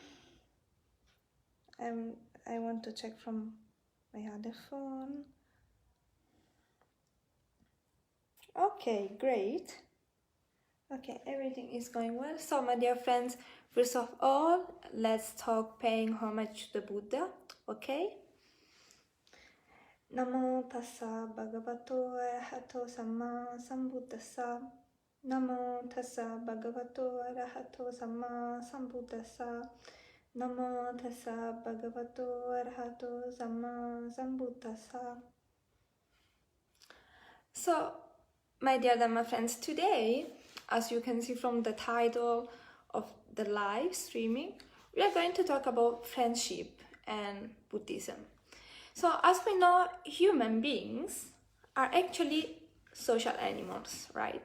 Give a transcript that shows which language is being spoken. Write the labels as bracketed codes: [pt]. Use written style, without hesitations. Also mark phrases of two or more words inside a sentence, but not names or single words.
[en] I want to check from my other phone. Okay, great. Okay, everything is going well. So, my dear friends, first of all, let's talk paying homage to the Buddha, okay? [pi] Namo tassa bhagavato arahato samma sambuddhassa. Namo tassa bhagavato arahato samma sambuddhassa. Namo tassa bhagavato arahato samma sambuddhassa. [en] So, my dear Dhamma friends, today, as you can see from the title of the live streaming, we are going to talk about friendship and Buddhism. So, as we know, human beings are actually social animals, right?